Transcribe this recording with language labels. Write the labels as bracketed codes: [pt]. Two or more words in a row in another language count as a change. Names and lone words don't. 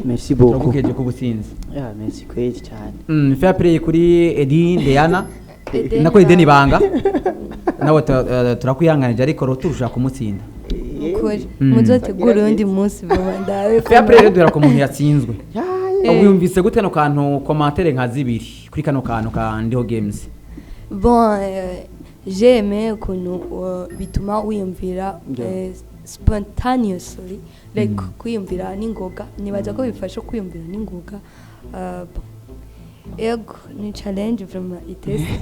[fr] merci beaucoup [rn] tugukeje ku butsinzi merci kwezi cyane [en] fair play [rn] kuri Edi Ndeyana nako Edeni Banga nawe turakwihanganije ariko roturusha kumutsinda ukuri muzotegura undi munsi babandawe [en] fair play [rn] rero dura ko umuntu yatsinzwe ubumvise gute no kantu commentaire nka 2 kuri kano kantu ka Ndiho Games [fr] bon j'aime [rn] ukuntu bituma wiyumvira [en] spontaneously like [rn] kwiyumvira n'ingoga nibaza ko bifasha kwiyumvira n'ingoga ego ni challenge vraiment itese